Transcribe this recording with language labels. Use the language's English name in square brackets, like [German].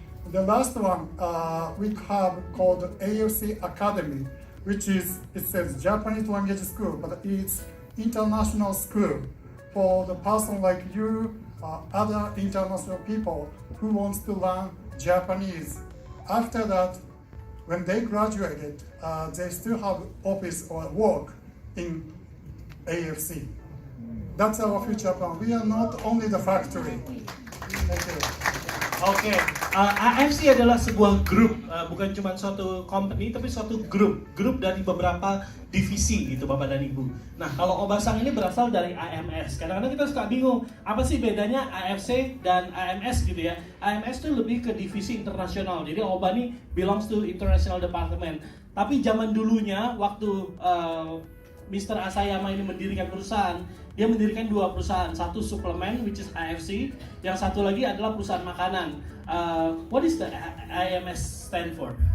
[English] The last one we have called AFC Academy, which is, it says Japanese language school, but it's international school for the person like you, other international people who wants to learn Japanese. After that, when they graduated, they still have office or work in AFC. That's our future plan. We are not only the factory. Thank you. [Indonesian] Oke, AFC adalah sebuah grup, bukan cuma suatu company, tapi suatu grup dari beberapa divisi gitu Bapak dan Ibu. Nah, kalau Obasang ini berasal dari AMS. Kadang-kadang kita suka bingung, apa sih bedanya AFC dan AMS gitu ya. AMS itu lebih ke divisi internasional, jadi Oba ini [English] belongs to International Department. [Indonesian] Tapi zaman dulunya, waktu Mr. Asayama ini mendirikan perusahaan, dia mendirikan dua perusahaan, satu suplemen which is AFC, yang satu lagi adalah perusahaan makanan. [English] What is the AMS stand for?